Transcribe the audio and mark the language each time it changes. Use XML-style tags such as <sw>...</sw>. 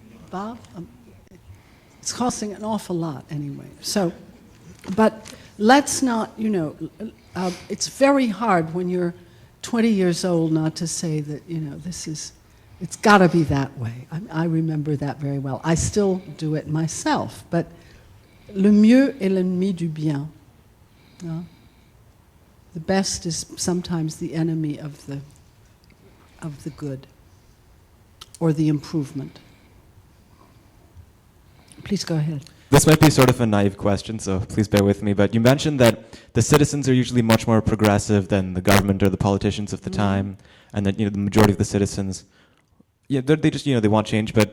<en>Bob? It's costing an awful lot anyway. So, but let's not, it's very hard when you're 20 years old not to say that, it's got to be that way. I remember that very well. I still do it myself, but</en> <fr>le mieux est l'ennemi du bien.</fr> <en>No? The best is sometimes the enemy of the good, or the improvement. Please go ahead. This might be sort of a naive question, so please bear with me, but you mentioned that the citizens are usually much more progressive than the government or the politicians of the time, and that the majority of the citizens, they just they want change.</en>